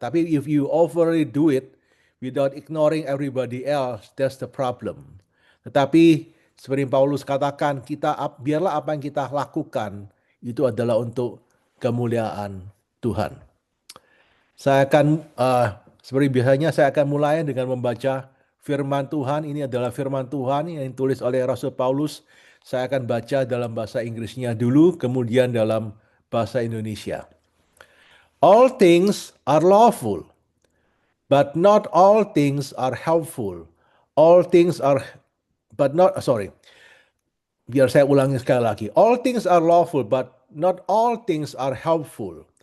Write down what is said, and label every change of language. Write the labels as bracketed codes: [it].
[id] Tapi [en] if you overly do it without ignoring everybody else, that's the problem. [id] Tetapi seperti Paulus katakan, biarlah apa yang kita lakukan itu adalah untuk kemuliaan Tuhan. Saya akan seperti biasanya saya akan mulai dengan membaca firman Tuhan. Ini adalah firman Tuhan yang ditulis oleh Rasul Paulus. Saya akan baca dalam bahasa Inggrisnya dulu, kemudian dalam bahasa Indonesia. [en] All things are lawful, but not all things are helpful. All things are, but not, sorry. [id] Biar saya ulangi sekali lagi. [en] All things are lawful, but not all things are helpful.